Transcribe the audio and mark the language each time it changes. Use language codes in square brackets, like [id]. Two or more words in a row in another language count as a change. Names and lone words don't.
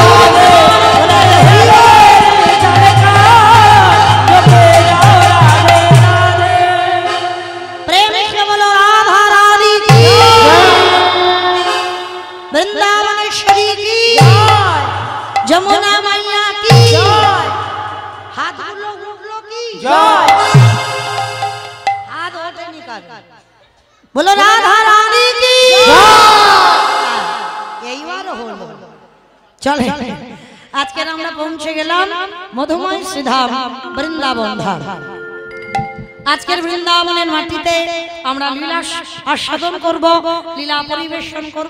[hi] प्रेम से बोलो राधा रानी की, वृंदावनेश्वरी की, जमुना मैया की, हाथ उठलो की, हाथ ओटे निकाल, बोलो राधा रानी की। [bn] এইবার হলো চলে। আজকের আমরা পৌঁছে গেলাম মধুময় শ্রীধাম বৃন্দাবন ধাম। আজকের বৃন্দাবনের মাটিতে আমরা লীলা আস্বাদন করব, লীলা পরিবেশন করব।